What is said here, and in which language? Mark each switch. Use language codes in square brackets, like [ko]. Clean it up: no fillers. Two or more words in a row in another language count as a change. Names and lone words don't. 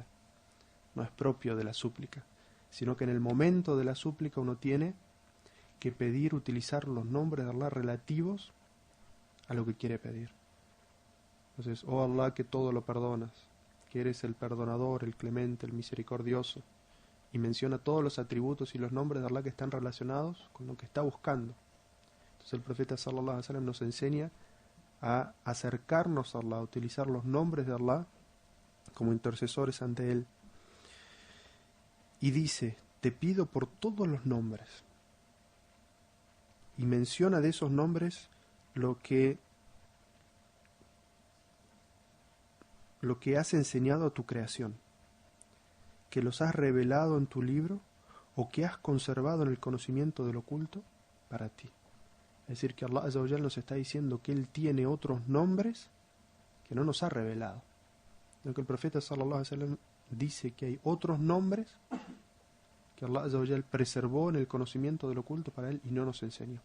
[es] No es propio de la súplica, sino que en el momento de la súplica uno tiene que pedir, utilizar los nombres de Allah relativos a lo que quiere pedir. Entonces: oh Allah, que todo lo perdonas, que eres el perdonador, el clemente, el misericordioso, y menciona todos los atributos y los nombres de Allah que están relacionados con lo que está buscando. Entonces el profeta [ar] صلى الله عليه وسلم [es] nos enseña a acercarnos a Allah, a utilizar los nombres de Allah como intercesores ante Él. Y dice: te pido por todos los nombres. Y menciona de esos nombres lo que has enseñado a tu creación, que los has revelado en tu libro, o que has conservado en el conocimiento del oculto para ti. Es decir, que Allah [ar] عز وجل [es] nos está diciendo que Él tiene otros nombres que no nos ha revelado. Lo que el profeta [ar] صلى الله عليه وسلم [es] dice que hay otros nombres que Allah [ar] عز وجل [es] preservó en el conocimiento del oculto para Él y no nos enseñó.